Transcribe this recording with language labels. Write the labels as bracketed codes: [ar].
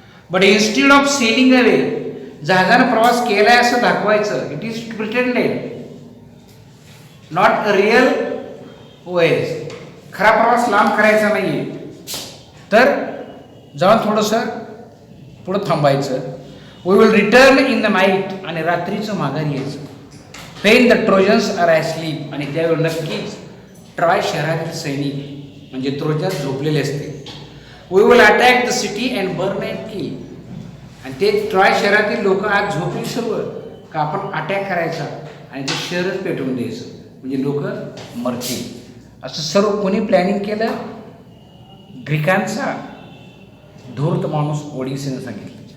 [en] but instead of sailing away, [mr] जहाजानं प्रवास केलाय असं दाखवायचं. [en] It is pretended, not a real voyage. [mr] खरा प्रवास लांब करायचा नाहीये, तर जाऊन थोडंसं पुढं थांबायचं. [en] We will return in the night, [mr] आणि रात्रीचं माघारी यायचं. [en] When the Trojans are asleep, [mr] आणि त्यावेळी नक्कीच ट्रॉय शहरातील सैनिक म्हणजे ट्रोजन झोपलेले असते. [en] We will attack the city and burn and kill. [mr] आणि ते ट्रॉय शहरातील लोक आज झोपली सर्व का आपण अटॅक करायचा आणि ते शहरच पेटवून द्यायचं, म्हणजे लोक मरतील. असं सर्व कोणी प्लॅनिंग केलं? ग्रीकांचा धूर्त माणूस ओडिसीने सांगितलं.